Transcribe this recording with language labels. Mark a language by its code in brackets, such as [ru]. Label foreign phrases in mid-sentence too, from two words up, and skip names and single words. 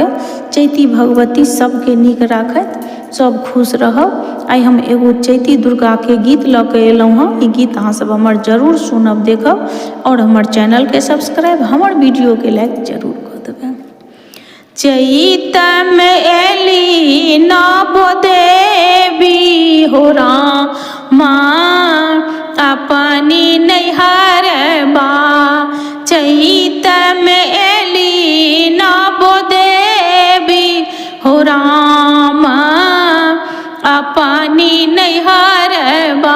[mai] चैती भगवती सबके नीक राखत, सब खुश रहब। आई हम एगो चैती दुर्गा के गीत ल के एलहुँ हँ। ई गीत अहाँ सब हमर जरूर सुनब, देखब और हमर चैनल के सब्सक्राइब, हमर वीडियो के लाइक जरूर कर देबै। [bho] चैत में एली नव देवी हो रामा अपनी नैहर बा। चैत में एली नव देवी हो रामा अपनी नैहर बा।